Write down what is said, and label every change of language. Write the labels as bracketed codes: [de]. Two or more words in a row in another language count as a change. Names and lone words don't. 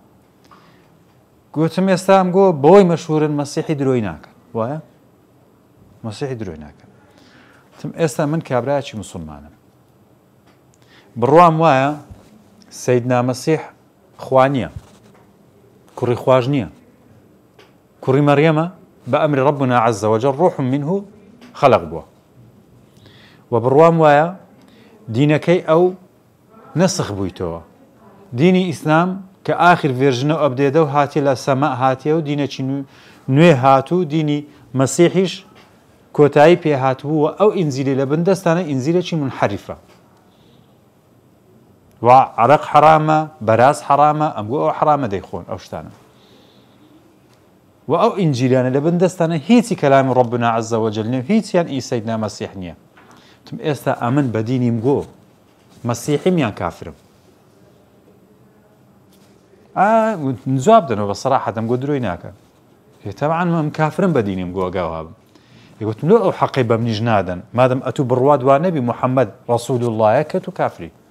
[ckb] گوتم ئێستا ئەم گۆ بۆی مەشهورن مەسیحی درۆی ناکەن وایە مەسیحی درۆی ناکەن تم ئێستا من کابرایەکی موسڵمانم بڕوام وایە سەیدنا مەسیح خوا نییە کوڕی خواش نییە کوڕی مەریەمە بە ئەمری [ar] ربنا عز وجل [ckb] ڕوح منه خەلق بووە و بڕوام وایە دینەکەی ئەو نەسخ بوویتەوە دینی ئیسلام کە ئاخر ڤێرژنە ئەبدێدە و هاتیە لە سەما هاتیە و دینەکی نوێ هاتوو دینی مەسیحیش کۆتایی پێ هاتبوو و ئەو ئینجیلی لە بندەستانە ئینجیلێکی منحەریفە و عەرەق حرامە بەراز حرامە ئەمگو ئەو حرامە دەیخۆن ئەو شتانە و ئەو ئینجیلانە لە بندەستانە هیچی کەلامی [ar] ربنا عز وجل [ckb] نییە هیچیان ئیسەیدنا مەسیح نییە تم ئێستا ئەمن بە دینیم گۆ مەسیحیم یان کافرم جواب دەنەوە بە سەراحەت ئەم گۆ درۆی ناکە تەبعاً من کافرم بە دینیم گۆ ئەگاوا بم یگوتم لۆ ئەو حەقەی بە منیش نادەن مادەم ئەتوو بڕوا دوا نەبی موحەممەد ڕەسوول اللهە کە تو کافری